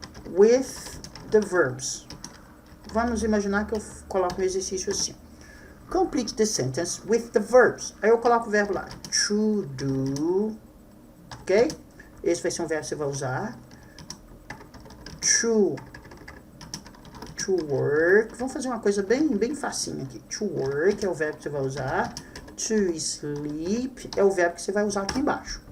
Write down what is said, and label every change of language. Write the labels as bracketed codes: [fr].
[en] with the verbs. [pt] Vamos imaginar que eu coloco um exercício assim. [en] Complete the sentence with the verbs. [pt] Aí eu coloco o verbo lá. [en] To do. [pt] Ok? Esse vai ser um verbo que você vai usar. [en] To work. [pt] Vamos fazer uma coisa bem facinha aqui. [en] To work [pt] é o verbo que você vai usar. [en] To sleep [pt] é o verbo que você vai usar aqui embaixo.